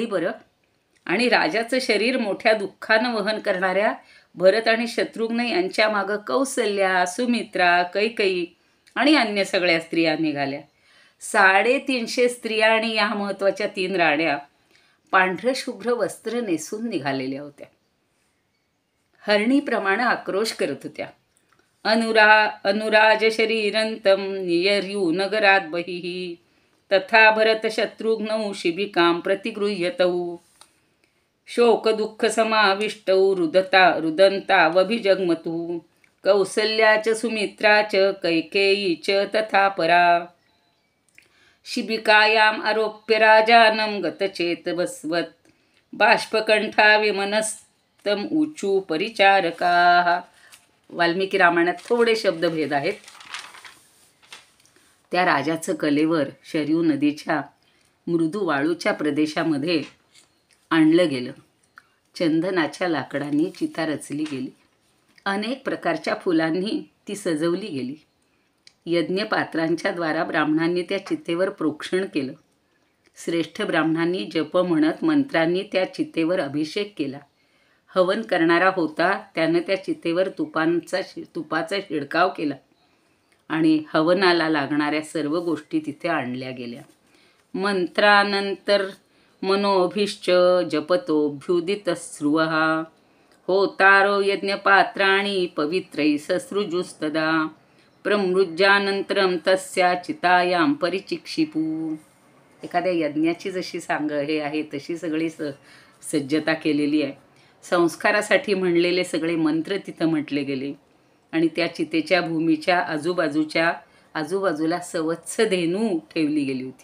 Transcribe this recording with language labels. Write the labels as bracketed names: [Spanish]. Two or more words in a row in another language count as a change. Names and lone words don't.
[Marathi] बरं, आणि राजाचं शरीर मोठ्या दुःखानं वहन करणाऱ्या भरत आणि शत्रुघ्न यांच्या मागं कौसल्या, सुमित्रा, कैकेयी आणि अन्य सगळ्या स्त्रिया निघाल्या. 350 स्त्रिया आणि या महत्त्वाच्या 3 राण्या पांढरं शुभ्र वस्त्र नेसून निघालेल्या होत्या. हरणीप्रमाणे आक्रोश करत होत्या. [Sanskrit] अनुराज शरीरंतम नियर्यू नगरात बहिः तथा भरत शत्रुघ्नौ शिबिकां प्रतिगृह्यतौ शोक दुःख समाविष्टौ रुदन्तावभिजग्मतु कौसल्या च सुमित्रा च कैकेयी च तथा परा शिबिकायाम् आरोप्य राजानं गतचेतवस्वत् बाष्पकंठा विमनस्तम ऊचू परिचारकाः. [Marathi] वाल्मिकी रामायणात थोडे शब्दभेद आहेत. त्या राजाचं कलेवर शरयू नदीच्या मृदू वाळूच्या प्रदेशामध्ये आणलं गेलं. चंदनाच्या लाकडांनी चिता रचली गेली. अनेक प्रकारच्या फुलांनी ती सजवली गेली. यज्ञपात्रांच्या द्वारा ब्राह्मणांनी त्या चितेवर प्रोक्षण केलं. श्रेष्ठ ब्राह्मणांनी जप म्हणत मंत्रांनी त्या चितेवर अभिषेक केला. हवन करणारा होता त्यानं त्या चितेवर तुपाचा शिडकाव केला आणि हवनाला लागणाऱ्या सर्व गोष्टी तिथे आणल्या गेल्या. [Sanskrit] मंत्रानंतर मनोभिश्च जपतोऽभ्युदितस्रुवः होतारो यज्ञपात्राणि पवित्रै ससृजुस्तदा प्रमृज्यानंतरम तस्या चितायां परिचिक्षिपू. [Marathi] एखाद्या यज्ञाची जशी हे आहे तशी सगळी सज्जता केलेली आहे. संस्कारासाठी म्हणलेले सगळे मंत्र तिथं म्हटले गेले आणि त्या चितेच्या भूमीच्या आजूबाजूला सवत्स धेनू ठेवली गेली होती.